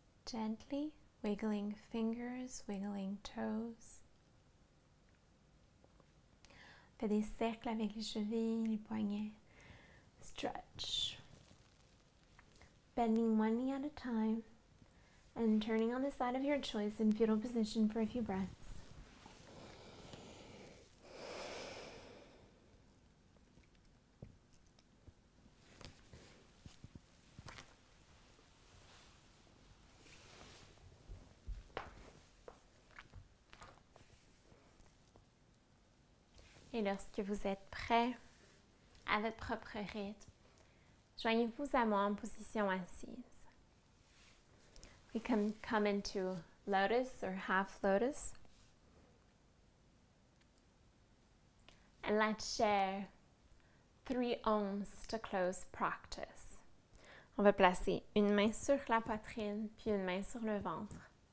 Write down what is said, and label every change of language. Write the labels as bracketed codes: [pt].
[en] Gently wiggling fingers, wiggling toes. [fr] Fais des cercles avec les chevilles, les poignets. [en] Stretch. Bending one knee at a time and turning on the side of your choice in fetal position for a few breaths. [fr] Et lorsque vous êtes prêt, à votre propre rythme, joignez-vous à moi en position assise. [en] We can come into lotus or half lotus. And let's share 3 ohms to close practice. [fr] On va placer une main sur la poitrine puis une main sur le ventre.